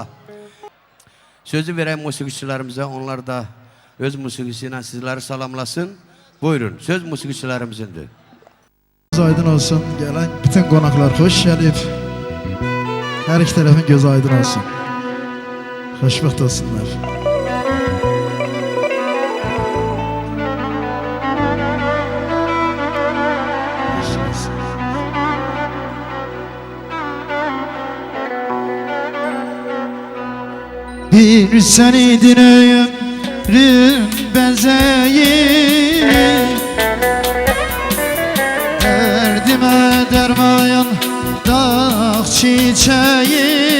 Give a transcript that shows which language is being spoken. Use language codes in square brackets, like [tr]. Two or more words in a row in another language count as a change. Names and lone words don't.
[az] Sözü verək musiqiçilərimizə, onlar da öz musiqisi ilə sizləri salamlasın. Buyurun, söz musiqiçilərimizdir. Aydın olsun, gelen bütün qonaqlar xoş gəlib. Hər iki tərəfin gözü aydın olsun. Xoşbəxt olsunlar. [tr] Bir seniydin ömrüm bezeyi, derdime dermayan dağ çiçeği.